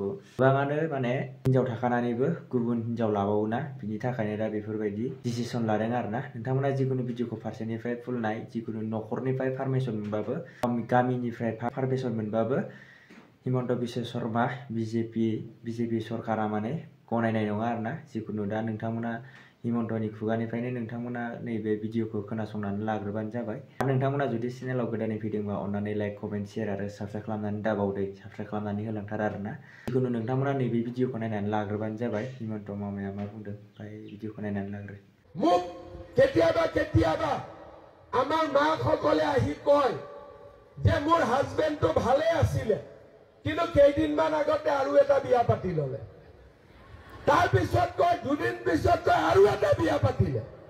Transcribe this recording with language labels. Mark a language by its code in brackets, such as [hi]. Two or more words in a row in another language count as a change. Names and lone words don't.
[brx] गोबाङानो माने हिनजाव थाखानानैबो गुबुन हिनजाव लाबावोना बिनि थाखायनो दा बेफोरबायदि डिसिसन लादों आरोना नोंथांमोना जिखुनु भिडिअखौ फारसेनिफ्राय फुल नाय जिखुनु न'खरनिफ्राय पारमिसन मोनबाबो गामिनिफ्राय पारमिसन मोनबाबो हिमन्त बिश्व शर्मा बिजेपि सरकारा माने गनायनाय नङा आरोना जिखुनु दा नोंथांमोना हिमन्तनि खुगानिफ्रायनो नोंथांमोना नैबे भिडिअखौ खोनासंनानै लाग्रोबानो जाबाय। आरो नोंथांमोना जुदि चेनेलाव गोदानै फैदोंबा अन्नानै [en] like comment share [brx] आरो साबस्क्राइब खालामनानै दाबावदो साबस्क्राइब खालामनानै होलांथार आरोना जिखुनु नोंथांमोना नैबे भिडिअखौ नायनानै लाग्रोबानो जाबाय हिमन्त मामाया मा बुंदों ओमफ्राय भिडिअखौ नायनानै लाग्रो। [as] মোক কেতিয়াবা আমাৰ মাসকলে আহি কয় যে মোৰ হাজবেণ্ডটো ভালে আছিলে কিন্তু কেইদিনমান আগতে আৰু এটা বিয়া পাতি ললে তাৰ পিছত কয় দুদিন পিছত কয় আৰু এটা বিয়া পাতিলে।